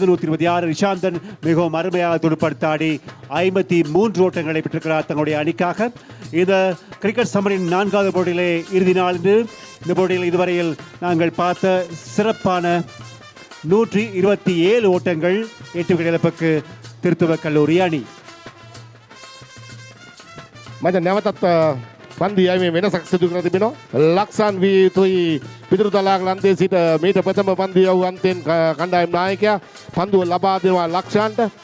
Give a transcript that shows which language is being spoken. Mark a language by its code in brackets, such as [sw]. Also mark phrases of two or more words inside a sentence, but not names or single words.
[ta] 126 ரிஷாந்தன் மிகவும் அருமையாக துடுப்படுத்தாடி 53 ஓட்டங்களை பெற்றிருக்கிறார் தங்களுடைய அணிக்காக. இந்த கிரிக்கெட் சம்மரின் 4வது போட்டியிலே இறுதி நாள் என்று இந்த போட்டியில் இதுவரையில் நாங்கள் பார்த்த சிறப்பான 127 ஓட்டங்கள் 8 விக்கெட் இழப்புக்கு திருத்துவ கல்லூரி அணி. [si] මම නැවතත් පන්දු යීමේ වෙනසක් සිදු කර තිබෙනවා. ලක්ෂන් වී යුතුයි පිටුරු තලාක ලන්දේ සිට මීට ප්‍රථම පන්දු යවූ අන්තෙන් කණ්ඩායම් නායකයා පන්දුව ලබා දෙනවා ලක්ෂන්ට.